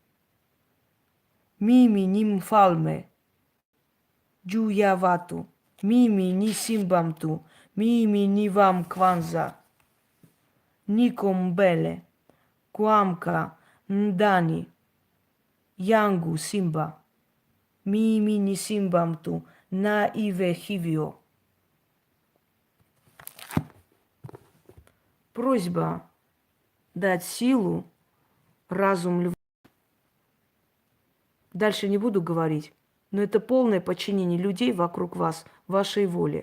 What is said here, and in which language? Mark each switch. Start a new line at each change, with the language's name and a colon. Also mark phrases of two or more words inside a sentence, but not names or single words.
Swahili: Mimi ni Mfalme. Juya Watu. Mimi ni Simbamtu. Mimi ni Wam Kwanza. Nikom Bele. Kuamka Ndani. Yangu Simba. Mimi ni Simbamtu. Na iwe hivyo.
Russian: Просьба дать силу, разум льву. Дальше не буду говорить, но это полное подчинение людей вокруг вас, вашей воле.